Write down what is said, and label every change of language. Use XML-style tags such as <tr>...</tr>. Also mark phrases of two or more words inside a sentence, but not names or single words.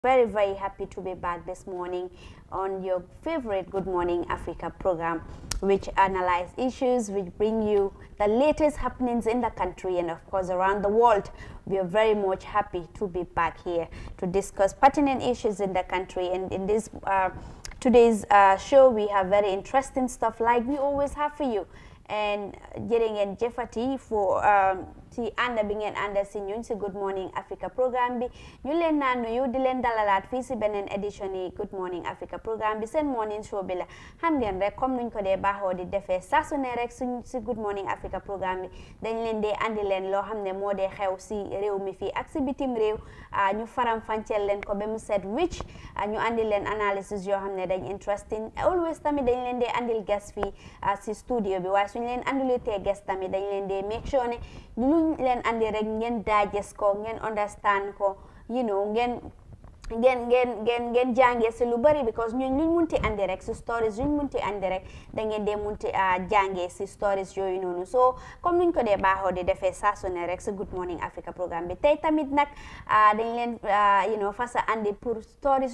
<en>Very, very happy to be back this morning on your favorite Good Morning Africa program, which analyze issues, which bring you the latest happenings in the country and of course around the world. We are very much happy to be back here to discuss pertinent issues in the country. And in this today's show, we have very interesting stuff like we always have for you. And getting in jeopardy for</en> <wo>si anda bi ngeen anda si ñun si Good Morning Africa programme bi ñu leen naan nuyu di leen dalalaat fii si beneen édition yi Good Morning Africa programme bi seen</wo> <en>morning show</en> <wo>bi la xam ngeen rek comme nuñ ko dee baaxoo di defee saa su ne rek suñ si Good Morning Africa programme bi dañ leen dee andi leen loo xam ne moo dee xew si réew mi fii ak si bitim réew ñu faram fàcceel leen ko ba mu set wicc ñu andi leen analysis yoo xam ne dañ</wo> <en>interesting always</en> <wo>tamit dañ leen dee andil guest fii si studio bi waaye suñ leen andilutee guest tamit dañ leen dee</wo> <en>make sure</en> <wo>ne len andi rek ngeen digest ko ngeen understand ko</wo> <en>you know</en> <wo>ngeen jàngee si lu bari because ñun luñ munti andi rek si stories luñ munti andi rek da ngeen dee munti jàngee si stories yooyu noonu so comme nuñ ko dee baaxoo di defee saa su ne rek si Good Morning Africa programme bi tey tamit nag dañ leen fasa andi pour stories</wo>